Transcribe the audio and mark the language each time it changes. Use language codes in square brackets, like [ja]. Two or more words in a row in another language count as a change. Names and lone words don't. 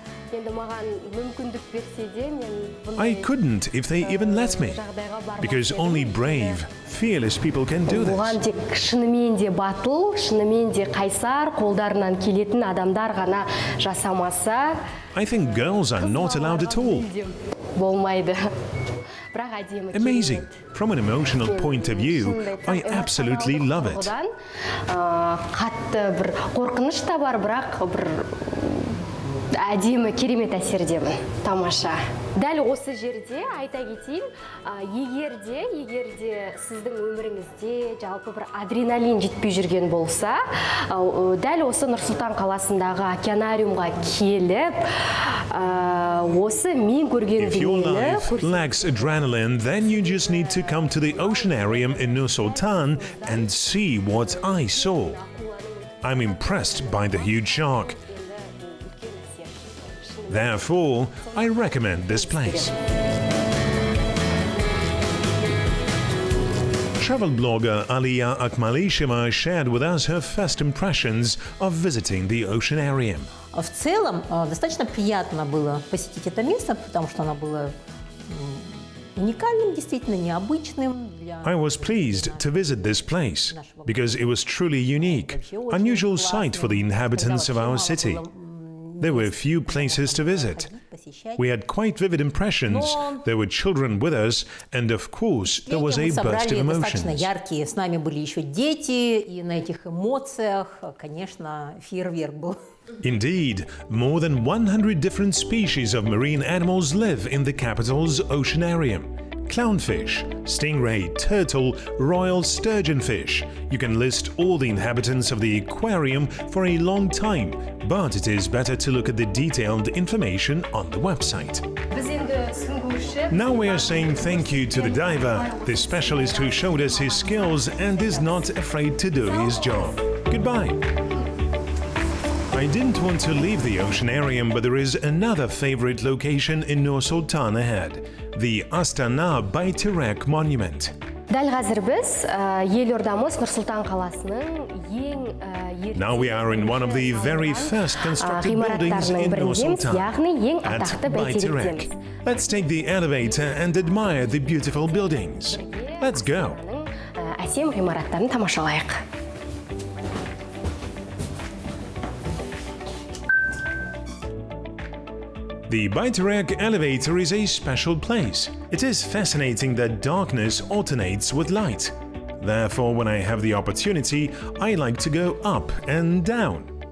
[en] I couldn't if they even let me, because only brave, fearless people can do [kk] Оған [en] this. [kk] тек шынымен де батыл, шынымен де қайсар, қолдарынан келетін адамдар ғана жасамаса, [en] I think girls are not allowed at all. [kk] болмайды. Бірақ әдемі [en] Amazing. From an emotional point of view, I absolutely love it. [kk] Одан қатты бір қорқыныш та бар, бірақ бір әдемі керемет әсердемін. Тамаша. Дәл осы жерде айта кетейін, егерде сіздің өміріңізде жалпы бір адреналин жетпей жүрген болса, дәл осы Нұр-Сұлтан қаласындағы океанариумға келіп, осы мен көрген [en] If your [kk] дүниені [en] life lacks adrenaline, then you just need to come to the Oceanarium in Nur-Sultan and see what I saw. I'm impressed by the huge shark. Therefore, I recommend this place. Travel blogger Aliya Akmalisheva shared with us her first impressions of visiting the Oceanarium. [ru] В целом, достаточно приятно было посетить это место, потому что оно было уникальным, действительно необычным. [en] I was pleased to visit this place because it was truly unique, unusual sight for the inhabitants of our city. There were few places to visit. We had quite vivid impressions. There were children with us, and of course, there was a burst of emotions. [ru] Достаточно яркие. С нами были еще дети, и на этих эмоциях, конечно, фейерверк был. [en] Indeed, more than 100 different species of marine animals live in the capital's Oceanarium. Clownfish, stingray, turtle, royal sturgeonfish. You can list all the inhabitants of the aquarium for a long time, but it is better to look at the detailed information on the website. Now we are saying thank you to the diver, the specialist who showed us his skills and is not afraid to do his job. Goodbye. I didn't want to leave the Oceanarium, but there is another favorite location in Nur-Sultan ahead, the Astana Bayterek Monument. [kk] Дәл қазір біз елордамыз Нұр-Сұлтан қаласының [en] Now we are in one of the very first constructed buildings in Nur-Sultan, at Bayterek. Let's take the elevator and admire the beautiful buildings. Let's go. [kk] Әсем ғимараттарын тамашалайық. [en] The Bayterek elevator is a special place. It is fascinating that darkness alternates with light. Therefore, when I have the opportunity, I like to go up and down.